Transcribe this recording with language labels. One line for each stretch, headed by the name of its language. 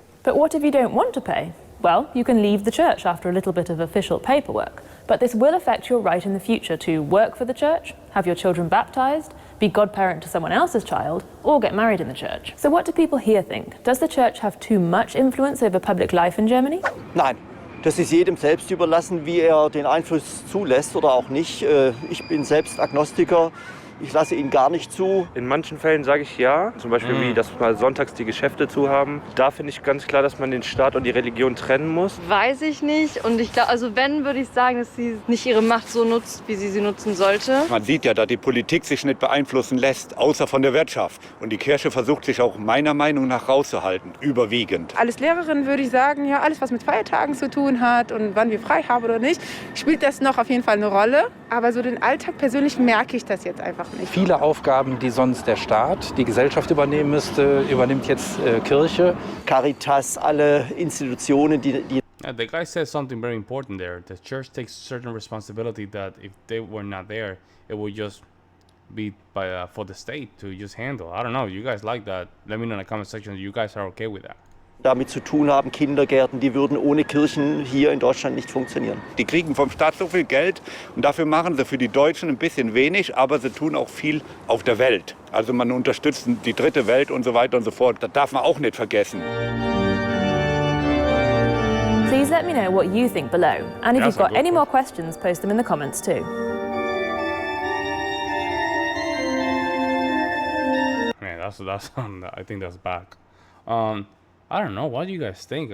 English: But what if you don't want to pay? Well, you can leave the church after a little bit of official paperwork, but this will affect your right in the future to work for the church, have your children baptised, be godparent to someone else's child, or get married in the church. So what do people here think? Does the church have too much influence over public life in Germany?
German: Nein, das ist jedem selbst überlassen, wie den Einfluss zulässt oder auch nicht. Ich bin selbst Agnostiker. Ich lasse ihn gar nicht zu. In manchen Fällen sage ich ja, zum Beispiel wie, dass mal sonntags die Geschäfte zu haben. Da finde ich ganz klar, dass man den Staat und die Religion trennen muss. Weiß ich nicht, und ich glaube, also wenn, würde ich sagen, dass sie nicht ihre Macht so nutzt, wie sie nutzen sollte. Man sieht ja, dass die Politik sich nicht beeinflussen lässt, außer von der Wirtschaft. Und die Kirche versucht sich auch meiner Meinung nach rauszuhalten, überwiegend. Als Lehrerin würde ich sagen, ja, alles was mit Feiertagen zu tun hat und wann wir frei haben oder nicht, spielt das noch auf jeden Fall eine Rolle. Aber so den Alltag persönlich merke ich das jetzt einfach nicht. Viele Aufgaben, die sonst der Staat, die Gesellschaft übernehmen müsste, übernimmt jetzt Kirche. Caritas, alle Institutionen, die
English: Yeah, the guy says something very important there. The church takes certain responsibility that if they were not there, it would just be for the state to just handle. I don't know. You guys like that? Let me know in the comment section. You guys are okay with that?
German: damit zu tun haben, Kindergärten, die würden ohne Kirchen hier in Deutschland nicht funktionieren. Die kriegen vom Staat so viel Geld und dafür machen sie für die Deutschen ein bisschen wenig, aber sie tun auch viel auf der Welt. Also man unterstützt die dritte Welt und so weiter und so fort. Das darf man auch nicht vergessen.
English: Please let me know what you think below. And if That's you've got a good any one. more questions, post them in the comments too. Man, that's I think that's back. I don't know. What do you guys think?